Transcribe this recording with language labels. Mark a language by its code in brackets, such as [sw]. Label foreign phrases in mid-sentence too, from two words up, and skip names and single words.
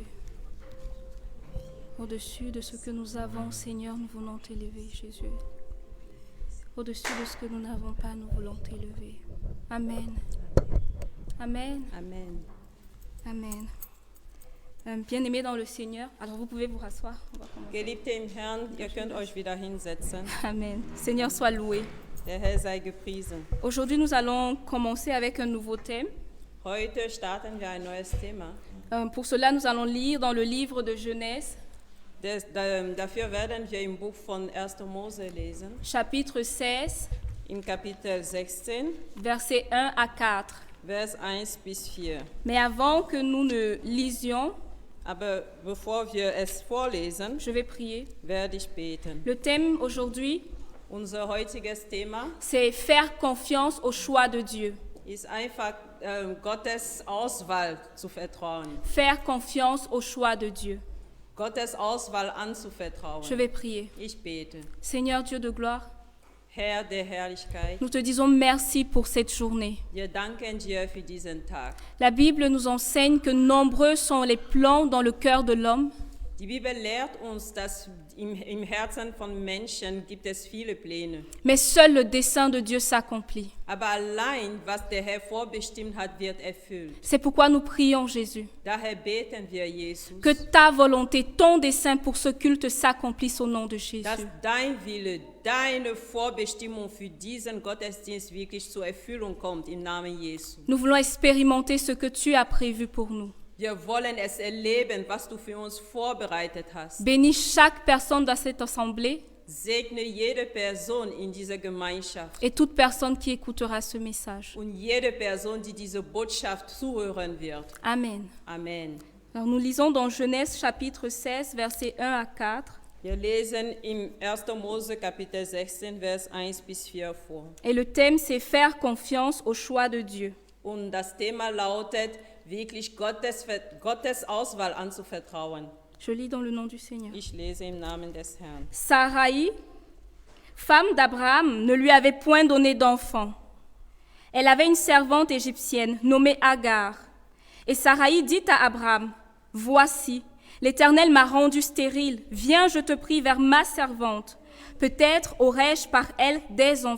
[fr] Au-dessus de ce que nous avons, Seigneur, nous voulons t'élever, Jésus. Au-dessus de ce que nous n'avons pas, nous voulons t'élever. Amen. Amen. Amen. Amen. Bien-aimés dans le Seigneur, alors vous pouvez vous rasseoir. On va commencer. [de] Geliebte im Herrn, ihr könnt euch wieder hinsetzen. [fr] Amen. Seigneur soit loué. [de] Der Herr sei gepriesen. [fr] Aujourd'hui, nous allons commencer avec un nouveau thème. [de] Heute starten wir ein neues Thema. [fr] Pour cela, nous allons lire dans le livre de Genèse, [de] Dafür werden wir im Buch von 1. Mose lesen, [fr] chapitre 16, [de] in Kapitel 16, [fr] versets 1 à 4. [de] Vers 1 bis 4. [fr] Mais avant que nous ne lisions, [de] Aber bevor wir es vorlesen, [fr] je vais prier. [de] werde ich beten. [fr] Le thème aujourd'hui, [de] Unser heutiges Thema [fr] c'est faire confiance au choix de Dieu. [de] ist einfach Gottes Auswahl zu vertrauen. [fr] Faire confiance au choix de Dieu. [de] Gottes Auswahl anzuvertrauen. [fr] Je vais prier. [de] Ich bete. [fr] Seigneur Dieu de gloire, [de] Herr der Herrlichkeit, [fr] nous te disons merci pour cette journée. [de] wir danken dir für diesen Tag. [fr] La Bible nous enseigne que nombreux sont les plans dans le cœur de l'homme, [de] Die Bibel lehrt uns, dass im Herzen von Menschen gibt es viele Pläne. [fr] mais seul le dessein de Dieu s'accomplit. [de] Aber allein, was der Herr vorbestimmt hat, wird erfüllt. [fr] C'est pourquoi nous prions Jésus. [de] Daher beten wir, Jesus, [fr] Que ta volonté, ton dessein pour ce culte s'accomplisse au nom de Jésus. [de] dass dein Wille, deine Vorbestimmung für diesen Gottesdienst wirklich zur Erfüllung kommt, im Namen Jesu. [fr] Nous voulons expérimenter ce que tu as prévu pour nous. [de] Wir wollen es erleben, was du für uns vorbereitet hast. [fr] Bénis chaque personne dans cette assemblée [de] Segne jede Person in dieser Gemeinschaft [fr] et toute personne qui écoutera ce message. [de] und jede Person, die diese Botschaft zuhören wird. [fr] Amen. [de] Amen. [fr] Alors nous lisons dans Genèse chapitre 16, versets 1 à 4. [de] Wir lesen im 1. Mose Kapitel 16, Vers 1 bis 4 vor. [fr] Et le thème, c'est faire confiance au choix de Dieu. [de] Und das Thema lautet, wirklich Gottes Auswahl anzuvertrauen. [fr] Je lis dans le nom du Seigneur. [de] Ich lese im Namen des Herrn. [fr] Sarai, femme d'Abraham, ne lui avait point donné d'enfant. Elle avait une servante égyptienne nommée Agar. Et Sarai dit à Abraham, « Voici, l'Éternel m'a rendu stérile. Viens, je te prie, vers ma servante. Peut-être aurai-je par elle des enfants.